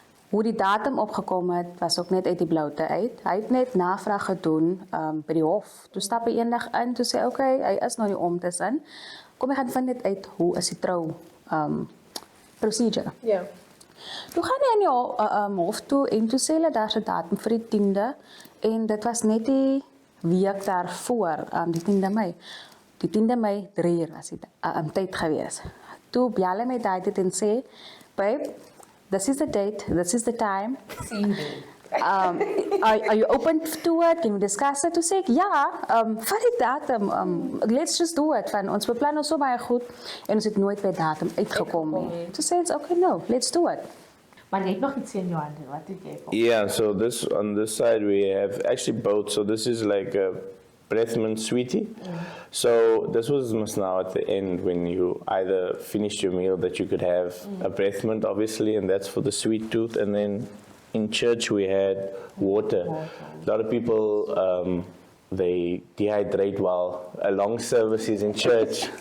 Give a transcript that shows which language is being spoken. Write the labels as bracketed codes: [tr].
[af] Hoe die datum opgekom het, was ook net uit die bloute uit. Hy het net navraag gedoen by die hof. Toe stap hy eendag in, toe sê okay, hy is nou nie om tussen. Kom ek gaan vind dit uit, hoe is die trou procedure. Ja. Toe gaan hy in die hof toe en toe sê hulle daar's 'n datum vir die 10de en dit was net die week daarvoor, die 10de Mei. Die 10de Mei 3 uur was die tyd gewees. Toe bel hy my daai tyd en sê, [en] babe, this is the date, this is the time. Are you open to it? Can we discuss it? [af] Toe sê ek, ja, vir die datum, [en] let's just do it. [af] Van, ons beplan ons so baie goed en ons het nooit by datum uitgekom nie. Toe sê ons, [en] okay, no, let's do it. [af] Maar jy het nog iets in jou hande, wat het jy voor? [en] Yeah, so on this side we have actually both. So this is like a breathment sweetie. So this was now at the end when you either finished your meal that you could have a breathment, obviously, and that's for the sweet tooth, and then in church we had water. A lot of people, they dehydrate while a long service is in church.